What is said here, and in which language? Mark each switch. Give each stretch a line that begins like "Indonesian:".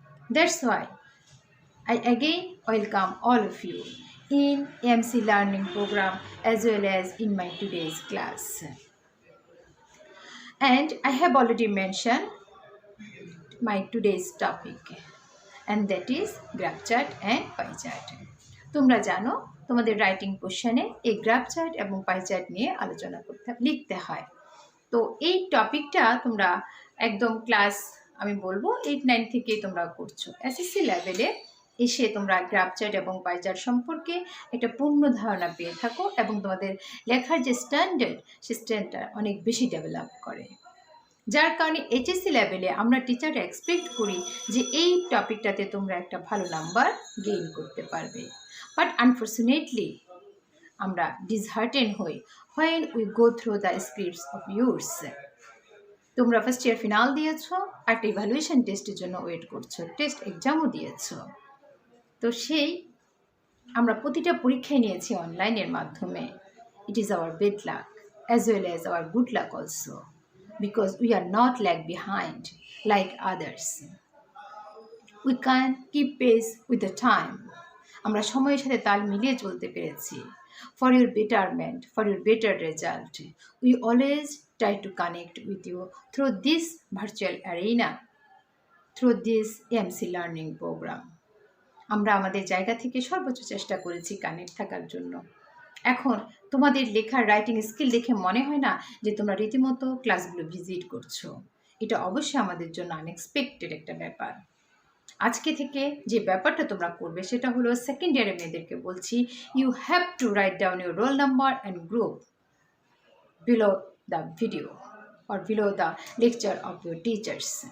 English: That's why I again welcome all of you in MC Learning Program as well as in my today's class. And I have already mentioned my today's topic, and that is graph chart and pie chart.
Bangla: তোমরা জানো তোমাদের writing কোশ্চেনে এই graph chart এবং pie chart নিয়ে আলোচনা লিখতে হয়। তো এই টপিকটা তোমরা একদম ক্লাস আমি বলবো 8-9 থেকে তোমরা করছো। এসএসসি লেভেলে এসে তোমরা গ্রাফ চার্ট এবং পাই চার্ট সম্পর্কে একটা পূর্ণ ধারণা পেয়ে থাকো এবং তোমাদের লেখার যে স্ট্যান্ডার্ড সে স্ট্যান্ডার্ড অনেক বেশি ডেভেলপ করে। যার কারণে এইচএসসি লেভেলে আমরা টিচাররা এক্সপেক্ট করি যে এই টপিকটাতে তোমরা একটা ভালো নাম্বার গেইন করতে পারবে। বাট আনফর্চুনেটলি আমরা ডিসহার্টেন হই
English: when we go through the scripts of yours.
Bangla: তোমরা ফার্স্ট ইয়ার ফিনাল দিয়েছো, একটা ইভ্যালুয়েশন টেস্টের জন্য ওয়েট করছো, টেস্ট এক্সামও দিয়েছো। তো সেই আমরা প্রতিটা পরীক্ষায় নিয়েছি অনলাইনের মাধ্যমে।
English: It is our bad luck as well as our good luck also, because we are not lag behind like others. We can keep pace with the time.
Bangla: আমরা সময়ের সাথে তাল মিলিয়ে চলতে পেরেছি।
English: For your betterment, for your better result, we always try to connect with you through this virtual arena, through this AMC learning program.
Bangla: আমরা আমাদের জায়গা থেকে সর্বোচ্চ চেষ্টা করেছি কানেক্ট থাকার জন্য। এখন তোমাদের লেখার রাইটিং স্কিল দেখে মনে হয় না যে তোমরা রীতিমতো ক্লাসগুলো ভিজিট করছো। এটা অবশ্যই আমাদের জন্য আনএক্সপেক্টেড একটা ব্যাপার। আজকে থেকে যে ব্যাপারটা তোমরা করবে সেটা হলো সেকেন্ড ইয়ারের মেয়েদেরকে বলছি,
English: You have to write down your roll number and group below the video or below the lecture of your teachers.